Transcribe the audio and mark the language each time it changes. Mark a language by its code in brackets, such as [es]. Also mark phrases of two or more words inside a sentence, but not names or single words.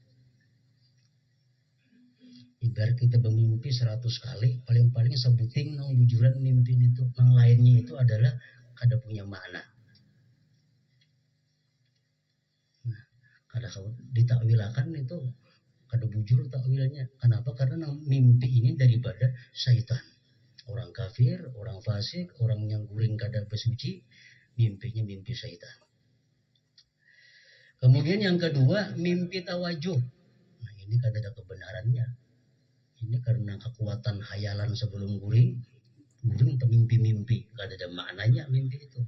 [bjn] Ibarat kita bermimpi 100 kali, paling-paling sebuting nang bujuran mimpi itu, nang lainnya itu adalah kada punya makna. Nah, kada ditakwilakan itu kada bujur takwilnya. Kenapa? Karena nang mimpi ini daripada syaitan. Orang kafir, orang fasik, orang yang guring kada bersuci, mimpinya mimpi syaitan. Kemudian yang kedua, mimpi tawajuh. Nah, ini kada ada kebenarannya. Ini karena kekuatan hayalan sebelum guring mimpi-mimpi, kada ada maknanya mimpi itu.